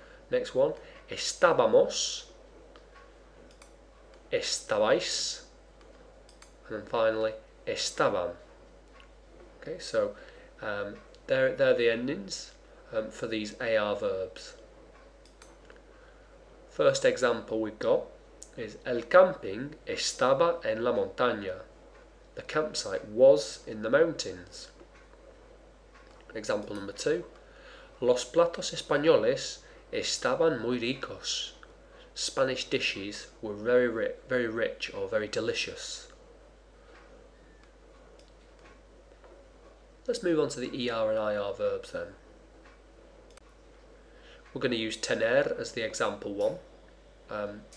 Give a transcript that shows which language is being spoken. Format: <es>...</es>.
<en>Next one, estábamos, estabais, and then finally estaban. Okay, so they're the endings for these Ar verbs. First example we've got is</en> <es>el camping estaba en la montaña.</es> <en>The campsite was in the mountains. Example number 2,</en> <es>los platos españoles estaban muy ricos.</es> <en>Spanish dishes were very rich or very delicious. Let's move on to the ER and IR verbs then. We're going to use tener as the example one.</en>